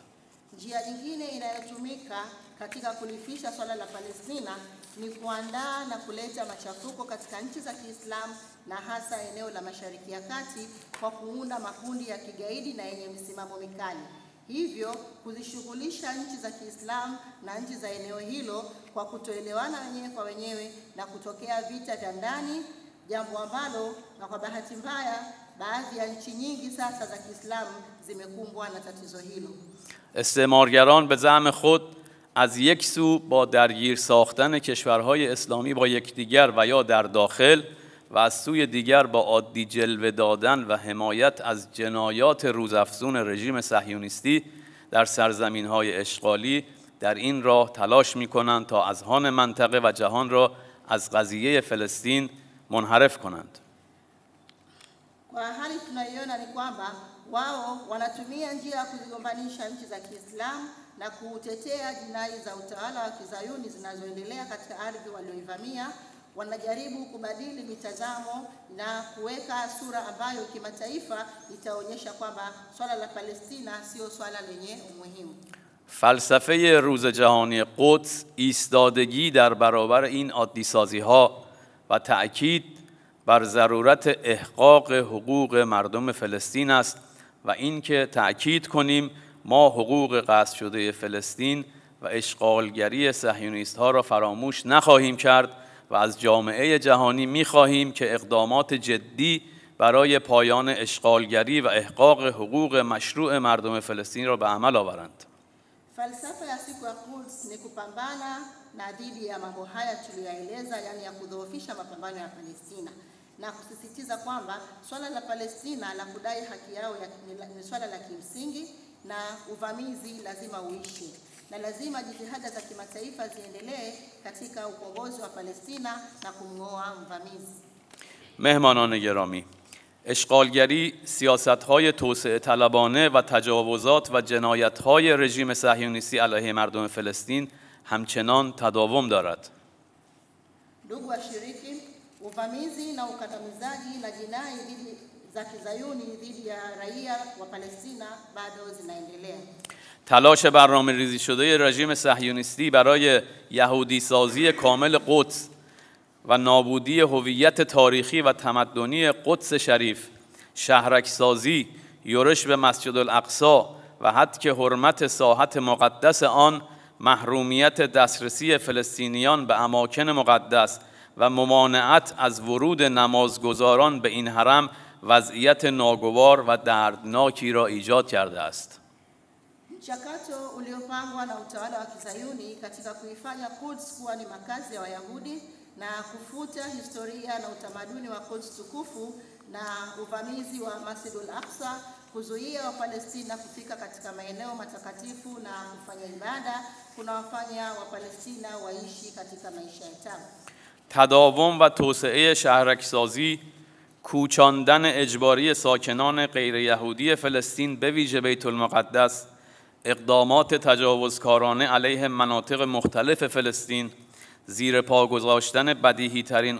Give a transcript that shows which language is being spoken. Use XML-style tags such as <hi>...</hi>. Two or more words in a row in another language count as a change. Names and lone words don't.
<sw>Njia nyingine inayotumika katika kulifisha swala la Palestina ni kuandaa na kuleta machafuko katika nchi za Kiislamu na hasa eneo la Mashariki ya Kati kwa kuunda makundi ya kigaidi na yenye misimamo mikali. Hivyo kuzishughulisha nchi za Kiislamu na nchi za eneo hilo kwa kutoelewana wenyewe kwa wenyewe na kutokea vita vya ndani, jambo ambalo na kwa bahati mbaya baadhi ya nchi nyingi sasa za Kiislamu zimekumbwa na tatizo hilo.</sw> <fa>استعمارگران به زعم خود از یک سو با درگیر ساختن کشورهای اسلامی با یکدیگر و یا در داخل و از سوی دیگر با عادی جلوه دادن و حمایت از جنایات روزافزون رژیم صهیونیستی در سرزمین‌های اشغالی در این راه تلاش می‌کنند تا اذهان منطقه و جهان را از قضیه فلسطین منحرف کنند.</fa> <sw>Kwa hali tunayoona ni kwamba wao wanatumia njia ya kuzigombanisha nchi za Kiislamu na kutetea jinai za utawala wa Kizayuni zinazoendelea katika ardhi walioivamia. Wanajaribu kubadili mitazamo na kuweka sura ambayo kimataifa itaonyesha kwamba swala la Palestina sio swala lenye umuhimu.</sw> <fa>فلسفه روز جهانی قدس ایستادگی در برابر این عادی‌سازی‌ها و تأکید بر ضرورت احقاق حقوق مردم فلسطین است و اینکه تأکید کنیم ما حقوق غصب شده فلسطین و اشغالگری صهیونیست‌ها را فراموش نخواهیم کرد و از جامعه جهانی می‌خواهیم که اقدامات جدی برای پایان اشغالگری و احقاق حقوق مشروع مردم فلسطین را به عمل آورند.</fa> <sw>Falsafa ya siku ya Quds ni kupambana na dhidi ya mambo haya tuliyoeleza, yani ya kudhoofisha mapambano ya Palestina na kusisitiza kwamba swala la Palestina la kudai haki yao ni swala la kimsingi na uvamizi lazima uishi na lazima jitihada za kimataifa ziendelee katika ukombozi wa Palestina na kumng'oa mvamizi.</sw> <fa>مهمانان گرامی، اشغالگری، سیاست‌های توسعه طلبانه و تجاوزات و جنایت‌های رژیم صهیونیستی علیه مردم فلسطین همچنان تداوم دارد.</fa> <sw>Ndugu washiriki, uvamizi na ukandamizaji na jinai za Kizayuni dhidi ya raia wa Palestina bado zinaendelea.</sw> <fa>تلاش برنامه‌ریزی شده رژیم صهیونیستی برای یهودی سازی کامل قدس و نابودی هویت تاریخی و تمدنی قدس شریف، شهرک سازی، یورش به مسجد الاقصی و حتی که حرمت ساحت مقدس آن، محرومیت دسترسی فلسطینیان به اماکن مقدس و ممانعت از ورود نمازگزاران به این حرم وضعیت ناگوار و دردناکی را ایجاد کرده است.</fa> <sw>Mchakato uliopangwa na utawala wa Kizayuni katika kuifanya Quds kuwa ni makazi ya Wayahudi na kufuta historia na utamaduni wa Quds tukufu na uvamizi wa Masjid al-Aqsa, kuzuia Wapalestina kufika katika maeneo matakatifu na kufanya ibada, kunawafanya Wapalestina waishi katika maisha ya tabu.</sw> <fa>تداوم و توسعه شهرکسازی، کوچاندن اجباری ساکنان غیر یهودی فلسطین به ویژه بیت المقدس، اقدامات تجاوزکارانه علیه مناطق مختلف فلسطین، زیر پا گذاشتن بدیهی ترین</fa>